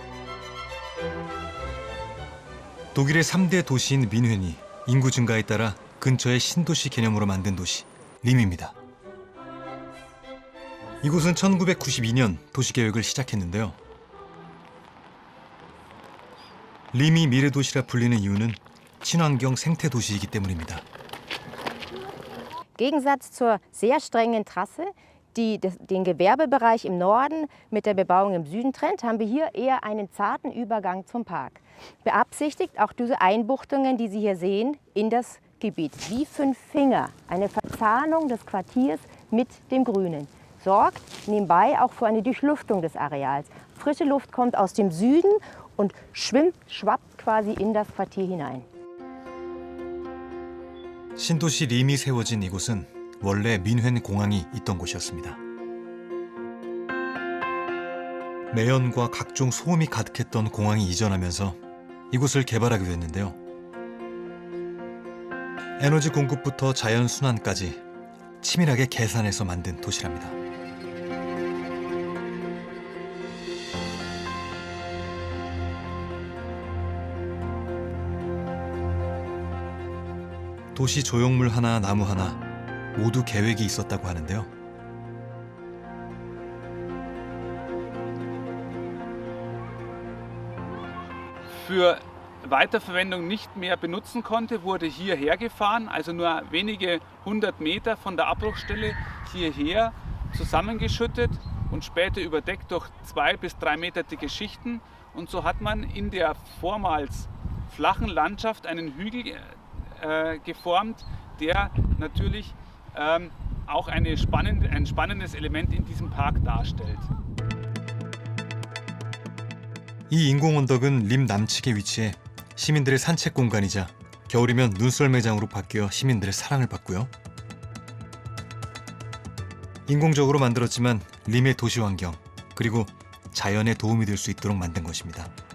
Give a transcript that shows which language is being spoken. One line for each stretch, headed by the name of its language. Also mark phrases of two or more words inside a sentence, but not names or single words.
Korean: 독일의 3대 도시인 민헨이 인구 증가에 따라 근처의 신도시 개념으로 만든 도시, 림입니다. 이곳은 1992년 도시계획을 시작했는데요. 림이 미래도시라 불리는 이유는 친환경 생태도시이기 때문입니다.
German: Gegensatz zur sehr strengen Trasse, die den Gewerbebereich im Norden mit der Bebauung im Süden trennt, haben wir hier eher einen zarten Übergang zum Park. Beabsichtigt auch diese Einbuchtungen, die Sie hier sehen, in das Gebiet. Wie 5 Finger, eine Verzahnung des Quartiers mit dem Grünen. Sorgt nebenbei auch für eine Durchlüftung des Areals. Frische Luft kommt aus dem Süden und schwappt quasi in das Quartier hinein.
Korean: 신도시 림이 세워진 이곳은 원래 민헨 공항이 있던 곳이었습니다. 매연과 각종 소음이 가득했던 공항이 이전하면서 이곳을 개발하게 됐는데요. 에너지 공급부터 자연 순환까지 치밀하게 계산해서 만든 도시랍니다. 도시 조형물 하나, 나무 하나 모두 계획이 있었다고 하는데요.
German: Für Weiterverwendung nicht mehr benutzen konnte, wurde hierher gefahren, also nur wenige 100 Meter von der Abbruchstelle hierher zusammengeschüttet und später überdeckt durch 2 bis 3 Meter dicke Schichten. Und so hat man in der vormals flachen Landschaft einen Hügel geformt, der natürlich auch ein spannendes Element in diesem Park darstellt.
Korean: 이 인공 언덕은 림 남측에 위치해 시민들의 산책 공간이자 겨울이면 눈썰 매장으로 바뀌어 시민들의 사랑을 받고요. 인공적으로 만들었지만 림의 도시 환경 그리고 자연에 도움이 될 수 있도록 만든 것입니다.